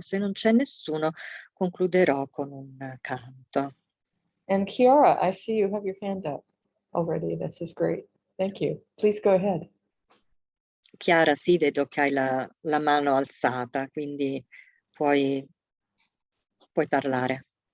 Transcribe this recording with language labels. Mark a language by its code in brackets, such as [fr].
[it] Se non c'è nessuno, concluderò con un canto. [en] And Chiara, I see you have your hand up already. This is great. Thank you. Please go ahead. [it] Chiara, sì, vedo che hai la mano alzata, quindi puoi parlare.